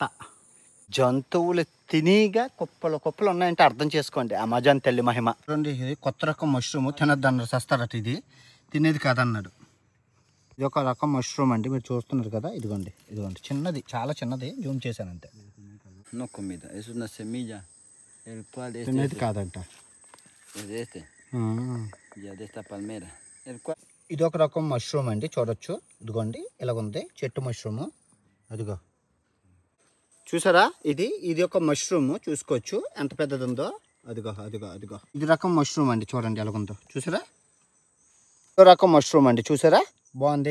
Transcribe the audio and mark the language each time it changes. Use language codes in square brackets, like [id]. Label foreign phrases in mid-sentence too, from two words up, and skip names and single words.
[te] జంతువులు తినిగా కుప్పలు కుప్పలు ఉన్నాయంటే అర్థం చేసుకోండి అమెజాన్ తల్లి మహిమ. చూడండి, ఇది కొత్త రకం మష్రూమ్, తినద్దు అన్నారు, సస్తారట. ఇది తినేది కాదన్నాడు. ఇది ఒక రకం మష్రూమ్ అండి, మీరు చూస్తున్నారు కదా. ఇదిగోండి, ఇదిగోండి చిన్నది, చాలా చిన్నది, జూమ్ చేశాను అంతే. [es] No comida, es una semilla, el cual [te] తినేది కాదంట. [es] es de este, ya de esta palmera, el cual. [te] ఇది ఒక రకం మష్రూమ్ అండి, చూడొచ్చు. ఇదిగోండి ఇలాగుంది చెట్టు మష్రూమ్. అదిగో చూసారా, ఇది ఒక మష్రూమ్, చూసుకోవచ్చు ఎంత పెద్దది ఉందో. అదిగో అదిగో అదిగో, ఇది రకం మష్రూమ్ అండి, చూడండి ఎలాగుందో. చూసారా, ఇదో రకం మష్రూమ్ అండి, చూసారా బాగుంది.